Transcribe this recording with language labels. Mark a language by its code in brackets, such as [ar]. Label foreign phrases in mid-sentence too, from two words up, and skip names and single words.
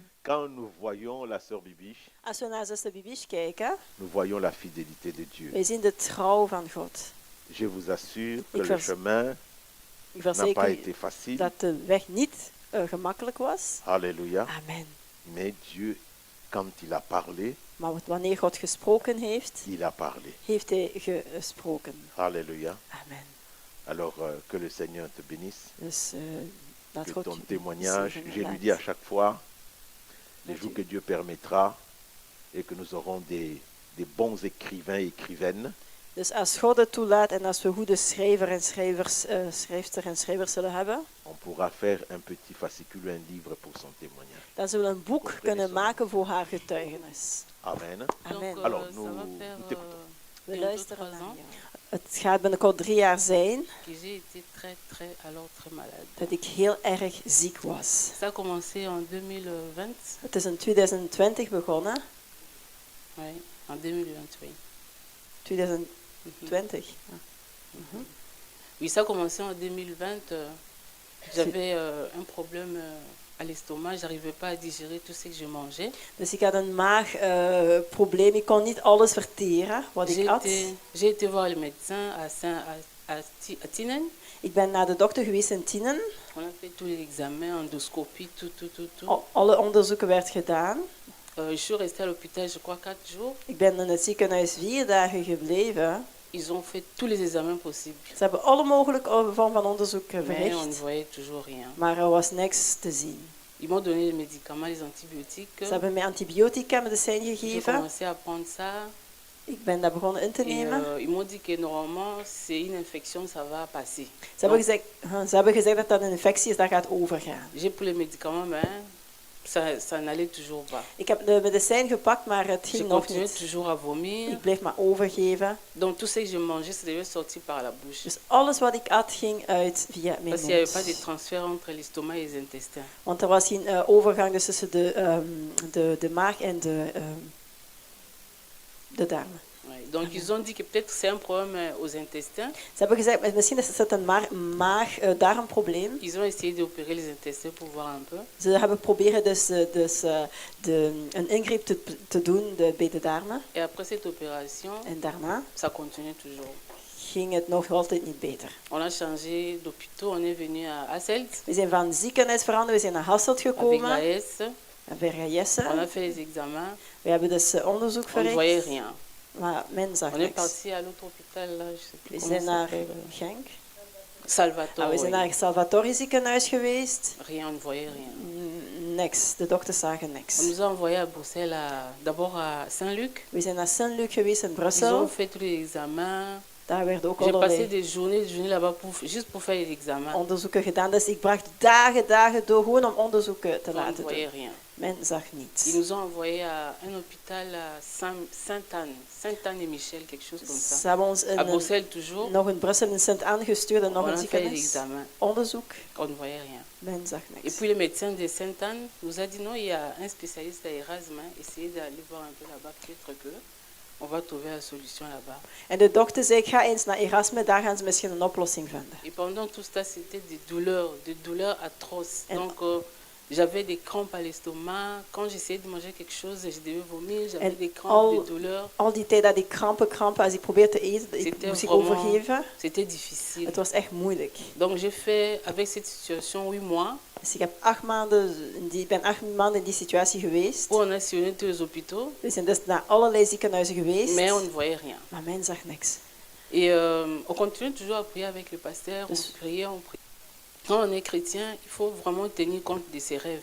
[fr] Quand nous voyons la sœur Bibiche, [nl] Als we naar zuster Bibiche kijken, [fr] nous voyons la fidélité de Dieu. [nl] wij zien de trouw van God. [fr] Je vous assure que [nl] Ik [fr] le chemin [nl] Ik [fr] n'a [nl] verzeker [fr] pas [nl] u [fr] été facile. [nl] dat de weg niet gemakkelijk was. [fr] Alléluia. Amen. Mais Dieu, quand il a parlé, [nl] Maar wanneer God gesproken heeft, [fr] il a parlé. [nl] heeft hij gesproken. [fr] Alléluia. Amen. Alors que le Seigneur te bénisse. [nl] Dus laat [fr] Que [nl] God [fr] ton [nl] u [fr] témoignage, [nl] zegenen. [fr] je lui [nl] Laat- [fr] dis à chaque fois, les [nl] Laat [fr] jours [nl] u- [fr] que Dieu permettra et que nous aurons des bons écrivains et écrivaines, [nl] Dus als God het toelaat en als we goede schrijfster en schrijvers zullen hebben, [fr] on pourra faire un petit fascicule, un livre pour son témoignage. [nl] dan zullen we een boek kunnen maken voor haar getuigenis. Amen. Amen. [fr] Donc, Alors, ça nous- va nous faire t'écoutons. [nl] We [fr] bientôt [nl] luisteren 3 naar [fr] ans [nl] jou. Het gaat binnenkort 3 jaar zijn [fr] que j'ai été très malade. [nl] dat ik heel erg ziek was. [fr] Ça a commencé en 2020. [nl] Het is in 2020 begonnen. [fr] Oui, en 2020, oui. [nl] 2020. Ja. [fr] Oui, ça a commencé en 2020. J'avais un problème à l'estomac. Je n'arrivais pas à digérer tout ce que je mangeais. [nl] Dus ik had een maagprobleem. Ik kon niet alles verteren wat ik at. [fr] J'ai été voir le médecin à Tinen. [nl] Ik ben naar de dokter geweest in Tienen. [fr] On a fait tous les examens, endoscopie, tout. [nl] Alle onderzoeken werden gedaan. [fr] Je suis restée à l'hôpital, je crois, 4 jours. [nl] Ik ben in het ziekenhuis 4 dagen gebleven. [fr] Ils ont fait tous les examens possibles. [nl] Ze hebben alle mogelijke vormen van onderzoek [fr] Mais on ne [nl] verricht. [fr] voyait toujours rien. [nl] Maar er was niks te zien. [fr] Ils m'ont donné les médicaments, les antibiotiques. [nl] Ze hebben mij antibiotica medicijn [fr] J'ai [nl] gegeven. [fr] commencé à prendre ça. [nl] Ik ben dat begonnen in te [fr] Et [nl] nemen. [fr] ils m'ont dit que normalement, c'est une infection, ça va passer. [nl] Ze hebben gezegd dat dat een infectie is, dat gaat overgaan. [fr] J'ai pris les médicaments, mais ça n'allait toujours pas. [nl] Ik heb de medicijn gepakt, maar het [fr] Je [nl] ging nog [fr] continuais [nl] niet. [fr] toujours à vomir. [nl] Ik bleef maar overgeven. [fr] Donc tout ce que je mangeais, ça devait sortir par la bouche. [nl] Dus alles wat ik at ging uit via mijn [fr] Parce qu'il n'y avait pas de [nl] mond. [fr] transfert entre l'estomac et les intestins. [nl] Want er was geen overgang dus tussen de maag en de darmen. [fr] Ouais. Donc ils ont dit que peut-être c'est un problème aux intestins. [nl] Ze hebben gezegd, misschien is het een maag-darmprobleem. [fr] Ils ont essayé d'opérer les intestins pour voir un peu. [nl] Ze hebben proberen een ingreep te doen bij de darmen. [fr] Et après cette opération, [nl] En daarna [fr] ça continue toujours. [nl] ging het nog altijd niet beter. [fr] On a changé d'hôpitaux, on est venu à Hasselt [nl] We zijn van ziekenhuis veranderd, we zijn naar Hasselt [fr] avec [nl] gekomen. [fr] l'AS. [nl] En bij On Jesse. [fr] a fait les examens, [nl] We hebben dus onderzoek [fr] on ne voyait [nl] verricht. [fr] rien. [nl] Maar men zag [fr] On est [nl] niks. [fr] parti à l'autre hôpital, là, je sais plus [nl] We [fr] comment [nl] zijn [fr] ça [nl] naar [fr] s'appelle. Genk. Salvatore. [nl] We zijn [fr] oui. [nl] naar het Salvatore ziekenhuis geweest. [fr] Rien, on ne voyait rien. [nl] Niks. De dokters zagen [fr] On [nl] niks. [fr] nous a envoyés à Bruxelles, d'abord à Saint-Luc. [nl] We zijn naar Saint-Luc geweest in [fr] Ils ont [nl] Brussel. [fr] fait tous les examens. [nl] Daar werden ook [fr] J'ai passé [nl] allerlei [fr] des journées là-bas juste pour faire les examens. [nl] onderzoeken gedaan. Dus ik bracht dagen door gewoon om onderzoeken te [fr] On ne [nl] laten [fr] voyait [nl] doen. [fr] rien. [nl] Men zag [fr] Ils [nl] niets. [fr] nous ont envoyés à un hôpital à Sainte-Anne, Sainte-Anne-et-Michel, quelque chose comme [nl] Ze [fr] ça. [nl] hebben ons [fr] À Bruxelles toujours. [nl] nog in Brussel in Sint-Anne gestuurd en nog [fr] On [nl] een [fr] a fait les [nl] ziekenhuis. [fr] examens. [nl] Onderzoek. [fr] On ne voyait rien. [nl] Men zag [fr] Et [nl] niks. [fr] puis le médecin de Sainte-Anne nous a dit non, il y a un spécialiste à Erasme, essayez d'aller voir un peu là-bas, peut-être que on va trouver la solution là-bas. [nl] En de dokter zei, ga eens naar Erasme, daar gaan ze misschien een oplossing vinden. [fr] Et pendant tout ça, c'était des douleurs atroces. Et- Donc j'avais des crampes à l'estomac. Quand j'essayais de manger quelque chose, je devais vomir, j'avais [nl] En [fr] des crampes, des douleurs. [nl] Al die tijd dat ik krampen, als ik probeerde te eten, ik [fr] C'était [nl] moest ik [fr] vraiment- [nl] overgeven. [fr] C'était difficile. [nl] Het was echt moeilijk. [fr] Donc j'ai fait, avec cette situation, 8 mois, [nl] Dus ik heb 8 maanden, ben 8 maanden in die situatie geweest. [fr] où on a sillonné tous les hôpitaux, [nl] We zijn dus naar allerlei ziekenhuizen geweest, [fr] mais on ne voyait rien. [nl] maar men zag niks. [fr] Et on continue toujours à prier avec le pasteur, on priait, on priait. Quand on est chrétien, il faut vraiment tenir compte de ses rêves.